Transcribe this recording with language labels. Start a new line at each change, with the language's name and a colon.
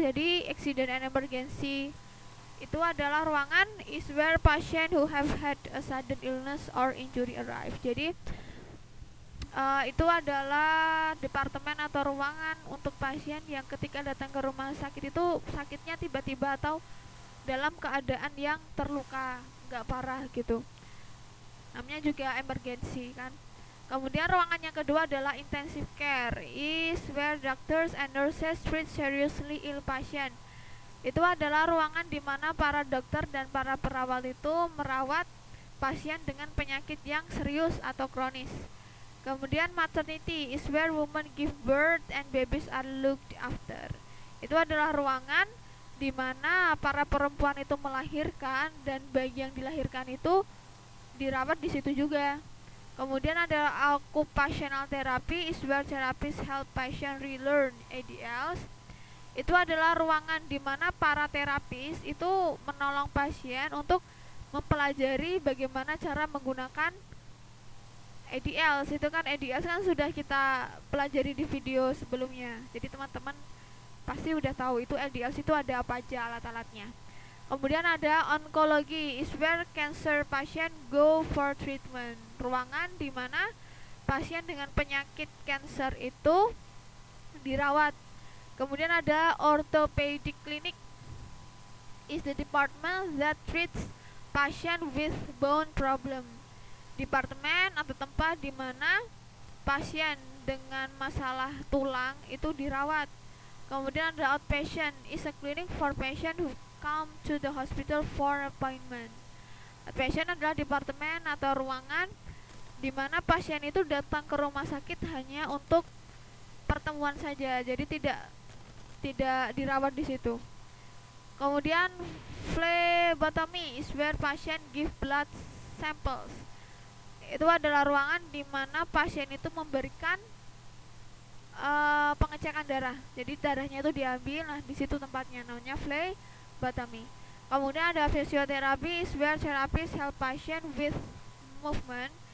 English: Jadi accident and emergency
Indonesian: itu adalah ruangan
English: is where patient who have had a sudden illness or injury arrive.
Indonesian: Jadi itu adalah departemen atau ruangan untuk pasien yang ketika datang ke rumah sakit itu sakitnya tiba-tiba atau dalam keadaan yang terluka, nggak parah gitu. Namanya juga emergency kan. Kemudian ruangan yang kedua adalah
English: intensive care, is where doctors and nurses treat seriously ill patient.
Indonesian: Itu adalah ruangan di mana para dokter dan para perawat itu merawat pasien dengan penyakit yang serius atau kronis.
English: Kemudian maternity is where women give birth and babies are looked after.
Indonesian: Itu adalah ruangan di mana para perempuan itu melahirkan dan bayi yang dilahirkan itu dirawat di situ juga.
English: Kemudian ada occupational therapy is where therapists help patient relearn ADLs.
Indonesian: Itu adalah ruangan di mana para terapis itu menolong pasien untuk mempelajari bagaimana cara menggunakan ADLs. Itu kan ADLs kan sudah kita pelajari di video sebelumnya. Jadi teman-teman pasti udah tahu itu ADLs itu ada apa aja alat-alatnya.
English: Kemudian ada oncology is where cancer patient go for treatment.
Indonesian: Ruangan di mana pasien dengan penyakit cancer itu dirawat.
English: Kemudian ada orthopedic clinic is the department that treats patient with bone problem.
Indonesian: Departemen atau tempat di mana pasien dengan masalah tulang itu dirawat.
English: Kemudian ada outpatient is a clinic for patient who come to the hospital for appointment.
Indonesian: Outpatient adalah departemen atau ruangan di mana pasien itu datang ke rumah sakit hanya untuk pertemuan saja, jadi tidak dirawat di situ.
English: Kemudian phlebotomy is where patient give blood samples.
Indonesian: Itu adalah ruangan di mana pasien itu memberikan pengecekan darah. Jadi darahnya itu diambil, nah di situ tempatnya namanya phlebotomy.
English: Kemudian ada physiotherapy is where therapists help patient with movement.